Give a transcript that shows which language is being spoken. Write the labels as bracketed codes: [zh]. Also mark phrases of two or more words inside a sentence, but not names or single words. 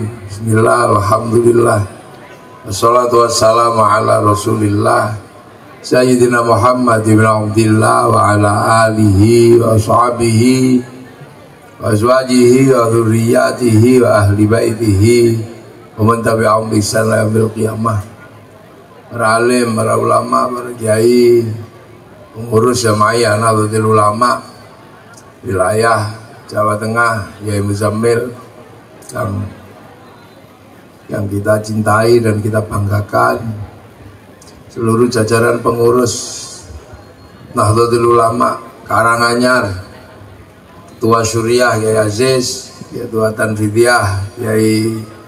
[ar] بسم الله، الحمد لله، والصلاة والسلام على رسول الله سيدنا محمد بن عبد الله وعلى آله وأصحابه وأزواجه وذريته وأهل بيته ومن تبعهم بإحسان إلى يوم القيامة. [id] Para alim, para ulama, para kiai, pengurus jamaah Nahdlatul Ulama wilayah Jawa Tengah, Kiai Muzammil yang kita cintai dan kita banggakan, seluruh jajaran pengurus Nahdlatul Ulama Karanganyar, Ketua Syuriah Kiai Aziz, Ketua Tanfidiyah Kiai